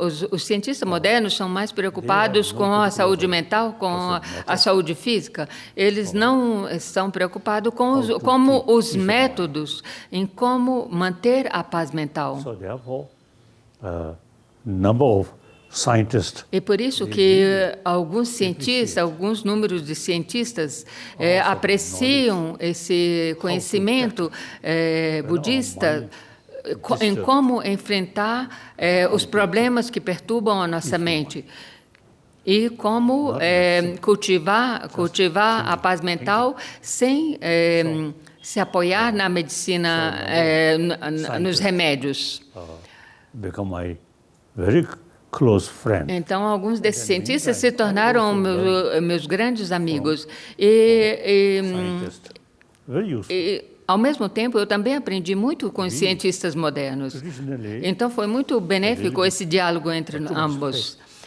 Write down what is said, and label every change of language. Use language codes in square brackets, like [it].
[pt] Os cientistas modernos são mais preocupados com a saúde mental, com a saúde física. Eles não estão preocupados com como os métodos em como manter a paz mental. [en] So therefore, number of scientists [pt] E por isso que alguns números de cientistas apreciam esse conhecimento budista em como enfrentar os problemas que perturbam a nossa mente e como cultivar a paz mental sem se apoiar na medicina, nos remédios. [en] become my very close friend. [pt] Então, alguns desses cientistas se tornaram meus grandes amigos. [en] Scientists, very useful. [pt] E, ao mesmo tempo, eu também aprendi muito com os cientistas modernos. [en] Traditionally, [pt] Então, foi muito benéfico esse diálogo entre ambos.